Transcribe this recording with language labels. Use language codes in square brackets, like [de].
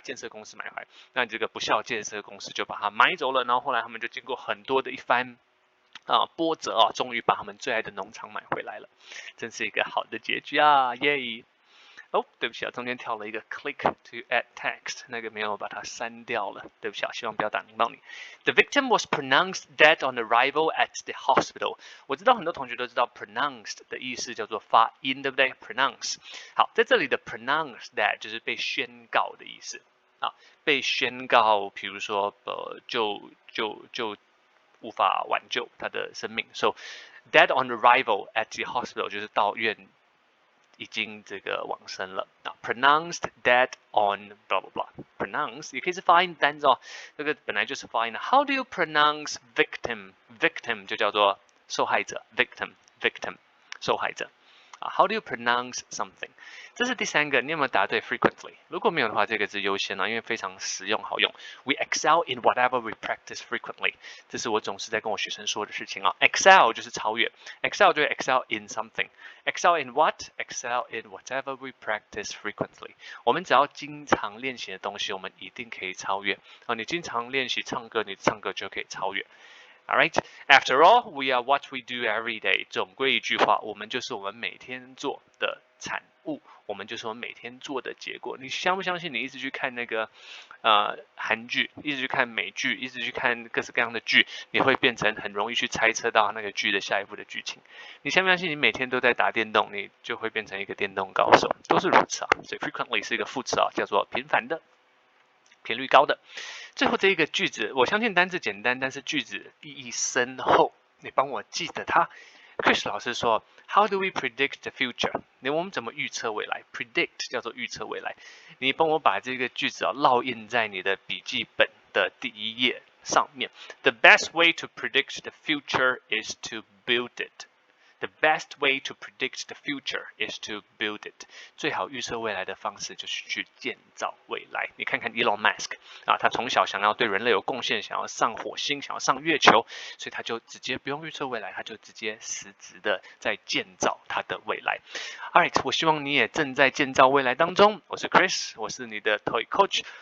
[zh] 建設公司買回來，那這個不肖建設公司就把它買走了，然後後來他們就經過很多的一番波折啊，終於把他們最愛的農場買回來了，真是一個好的結局啊，耶！哦，對不起啊，中間跳了一個 [en] click to add text， [zh] 那個沒有把它刪掉了，對不起啊，希望不要打擾到你。 [en] The victim was pronounced dead on arrival at the hospital。 [zh] 我知道很多同學都知道 pronounced 的意思叫做發音，對不對 ？pronounce。好，在這裡的 pronounced dead 就是被宣告的意思啊，被宣告，比如說就無法挽救他的生命 ， [en] so dead on arrival at the hospital [zh] 就是到院已經這個往生了。那 [en] pronounced dead on blah blah blah， [zh] pronounce 也可以是發音單字哦，這個本來就是發音的。 [en] How do you pronounce victim？victim [zh] 就叫做受害者 [en] ，victim [zh] 受害者。 [en] How do you pronounce something？ [zh] 這是第3個，你有沒有答對 frequently？ 如果沒有的話，這個字優先啊，因為非常實用好用。 [en] We excel in whatever we practice frequently。 [zh] 這是我總是在跟我學生說的事情啊。 [en] Excel [zh] 就是超越 [en] ，excel [zh] 就是 [en] excel in something。Excel in what? Excel in whatever we practice frequently。 [zh] 我們只要經常練習的東西，我們一定可以超越。你經常練習唱歌，你唱歌就可以超越。 [en] All right. After all, we are what we do every day. [zh] 總歸一句話，我們就是我們每天做的產物，我們就是我們每天做的結果。你相不相信？你一直去看那個韓劇，一直去看美劇，一直去看各式各樣的劇，你會變成很容易去猜測到那個劇的下一步的劇情。你相不相信？你每天都在打電動，你就會變成一個電動高手，都是如此啊。所以 frequently 是一個副詞啊，叫做頻繁的。頻率高的，最後這一個句子，我相信單字簡單，但是句子意義深厚。你幫我記得它。Chris 老師說 ， [en] How do we predict the future？ [zh] 我們怎麼預測未來 ？Predict 叫做預測未來。你幫我把這個句子烙印在你的筆記本的第1頁上面。 [en] The best way to predict the future is to build it。 The best way to predict the future is to build it. [zh] 最好預測未來的方式就是去建造未來。你看看 Elon Musk 啊，他從小想要對人類有貢獻，想要上火星，想要上月球，所以他就直接不用預測未來，他就直接實質的在建造他的未來。 Alright， 我希望你也正在建造未來當中。我是 Chris， 我是你的 TOEIC Coach。